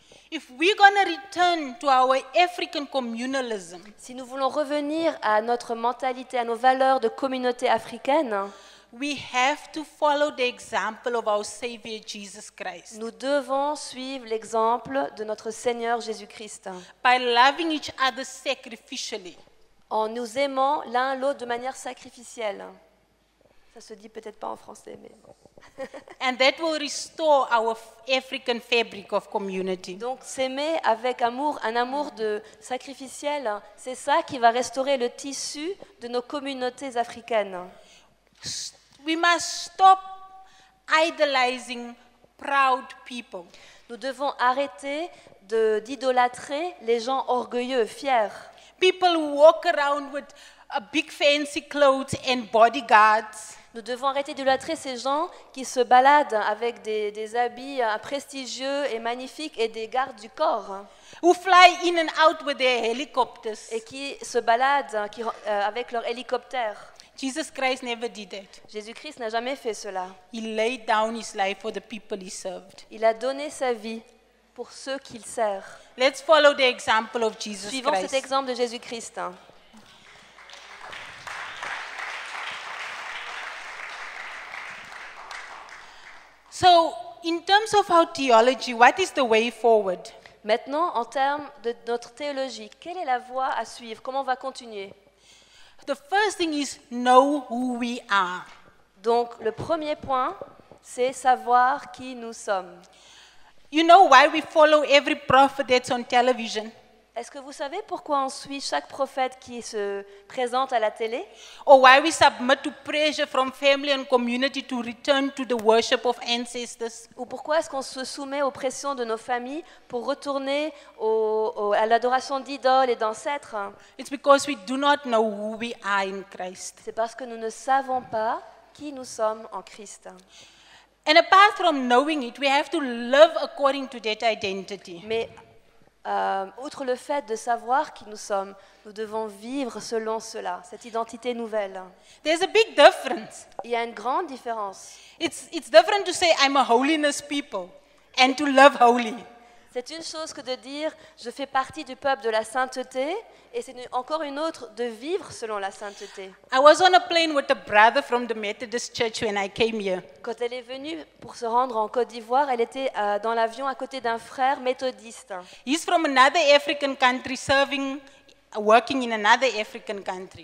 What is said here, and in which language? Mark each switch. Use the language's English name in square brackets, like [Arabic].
[English] If we're going to return to our African communalism, [French] Si nous voulons revenir à notre mentalité, à nos valeurs de communauté africaine, [English] we have to follow the example of our Savior Jesus Christ [French] nous devons suivre l'exemple de notre Seigneur Jésus-Christ, [English] by loving each other sacrificially. [French] en nous aimant l'un l'autre de manière sacrificielle. Ça se dit peut-être pas en français, mais... [English] And that will restore our African fabric of community. [French] Donc s'aimer avec amour, un amour de sacrificiel, c'est ça qui va restaurer le tissu de nos communautés africaines. [English] We must stop idolizing proud people. [French] Nous devons arrêter d'idolâtrer les gens orgueilleux, fiers. [English] People who walk around with a big fancy clothes and bodyguards. [French] Nous devons arrêter d'idolâtrer ces gens qui se baladent avec des habits prestigieux et magnifiques et des gardes du corps [English] who fly in and out with their helicopters. [French] et qui se baladent avec leur hélicoptère. [English] Jesus Christ never did that. [French] Jésus-Christ n'a jamais fait cela. [English] He laid down his life for the people he served. [French] Il a donné sa vie pour ceux qu'il sert. [English] Let's follow the example of Jesus [French] Suivons cet [English] Christ. [French] exemple de Jésus-Christ. [English] So, in terms of our theology, what is the way forward? [French] Maintenant, en termes de notre théologie, quelle est la voie à suivre? Comment on va continuer? [English] The first thing is know who we are. [French] Donc, le premier point, c'est savoir qui nous sommes. [English] You know why we follow every prophet that's on television? [French] Est-ce que vous savez pourquoi on suit chaque prophète qui se présente à la télé? [English] Or why we submit to pressure from family and community to return to the worship of ancestors? [French] Ou pourquoi est-ce qu'on se soumet aux pressions de nos familles pour retourner à l'adoration d'idoles et d'ancêtres? [English] It's because we do not know who we are in Christ. [French] C'est parce que nous ne savons pas qui nous sommes en Christ. [English] And apart from knowing it, we have to live according to that identity. [French] Mais outre le fait de savoir qui nous sommes, nous devons vivre selon cela, cette identité nouvelle. [English] There's a big difference. [French] Il y a une grande différence. [English] It's different to say I'm a holiness people and to live holy. [French] C'est une chose que de dire je fais partie du peuple de la sainteté et c'est encore une autre de vivre selon la sainteté. [English] I was on a plane with a brother from the Methodist Church when I came here. [French] Quand elle est venue pour se rendre en Côte d'Ivoire, elle était dans l'avion à côté d'un frère méthodiste. [English] He's from another African country working in another African country.